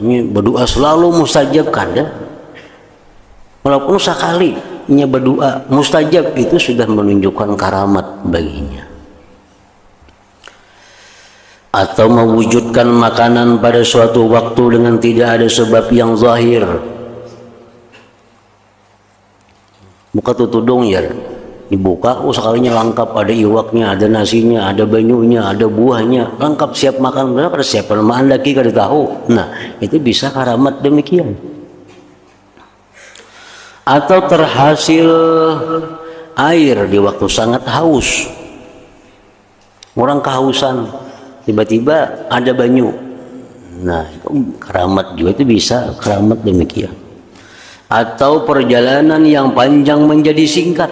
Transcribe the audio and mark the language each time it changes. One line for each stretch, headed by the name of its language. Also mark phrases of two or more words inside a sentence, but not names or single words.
Indonesian: Ini berdoa selalu mustajab kada. Walaupun sekali nya berdoa mustajab, itu sudah menunjukkan karamat baginya. Atau mewujudkan makanan pada suatu waktu dengan tidak ada sebab yang zahir.
Banjar: Buka tutudung ya. Dibuka, sekalinya lengkap, ada iwaknya, ada nasinya, ada banyunya, ada buahnya, lengkap siap makan. Berapa siap makan lagi kada tahu. Nah, itu bisa karamat demikian.
Indonesian: Atau terhasil air di waktu sangat haus.
Banjar: Orang kehausan, tiba-tiba ada banyu.
Indonesian: Nah, itu keramat juga, itu bisa keramat demikian. Atau perjalanan yang panjang menjadi singkat.